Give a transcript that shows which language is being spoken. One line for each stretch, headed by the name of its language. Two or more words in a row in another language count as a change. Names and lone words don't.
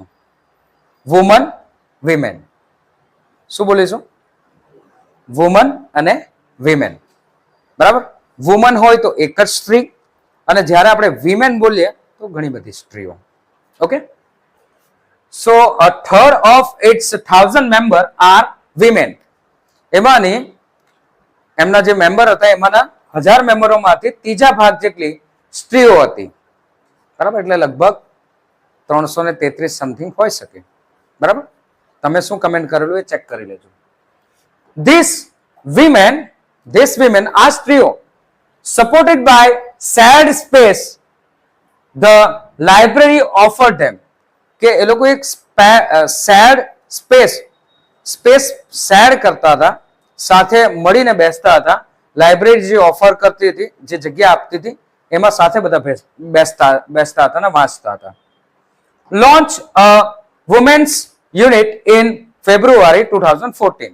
English: woman, women.
Gujarati: શું બોલીશું? વુમન અને વિમેન. બરાબર. વુમન હોય તો એક જ સ્ત્રી, અને જ્યારે આપણે વિમેન બોલીએ તો ઘણી બધી સ્ત્રીઓ.
English: okay, so a third of its 1,000 member are women.
Gujarati: એમાંની એમના જે મેમ્બર હતા એમાંના 1,000 મેમ્બરોમાંથી ત્રીજા ભાગ જેટલી સ્ત્રીઓ હતી. બરાબર. એટલે લગભગ 333 સમથિંગ હોઈ શકે. બરાબર. તમે શું કમેન્ટ કરેલું એ ચેક કરી લેજો.
English: These women
Gujarati: આ સ્ત્રીઓ
English: supported by shared space the library offered them.
Gujarati: કે એ લોકો એક
English: shared space
Gujarati: શેર કરતા હતા, સાથે મળીને બેસતા હતા. લાઇબ્રેરી જે ઓફર કરતી હતી, જે જગ્યા આપતી હતી, એમાં સાથે બધા બેસતા હતા અને વાંચતા હતા.
English: Launch a women's unit in February 2014.